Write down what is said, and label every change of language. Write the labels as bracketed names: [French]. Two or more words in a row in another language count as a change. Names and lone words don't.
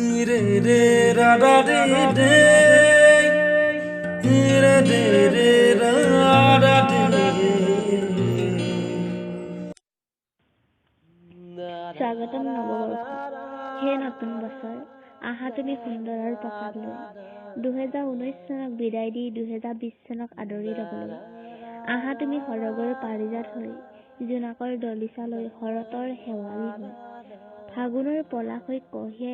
[Assamese] re re ra ra re re re re re ra ra re স্বাগতম নৱবৰ্ষ হে নতুন বছৰ আহা তুমি সুন্দৰৰ প্ৰসাদ লৈ 2019 চনক বিদায় দি 2020 চনক আদৰি ল'বলৈ আহা তুমি সৰগৰ পাৰিজাত হৈ জোনাকৰ দলিচা লৈ শৰতৰ শেৱালি হৈ ফাগুনৰ পলাশ হৈ কঢ়িয়াই